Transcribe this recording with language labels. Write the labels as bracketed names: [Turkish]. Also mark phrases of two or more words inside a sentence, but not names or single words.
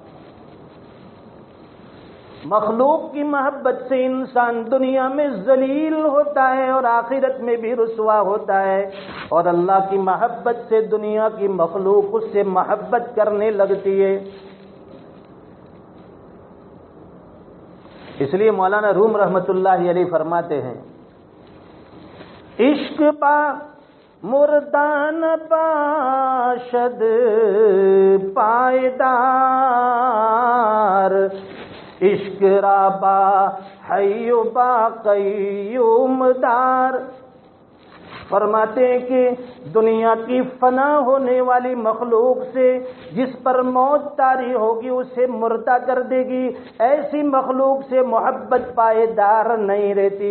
[Urdu] مخلوق کی محبت سے انسان دنیا میں ذلیل ہوتا ہے اور آخرت میں بھی رسوا ہوتا ہے، اور اللہ کی محبت سے دنیا کی مخلوق اس سے محبت کرنے لگتی ہے۔ اس لیے مولانا روم رحمۃ اللہ علیہ فرماتے ہیں، [Persian] عشق پا مردان باشد پائیدار، عشق را با حی و با قیوم دار۔ [Urdu] فرماتے ہیں کہ دنیا کی فنا ہونے والی مخلوق سے جس پر موت طاری ہوگی اسے مردہ کر دے گی، ایسی مخلوق سے محبت پائیدار نہیں رہتی۔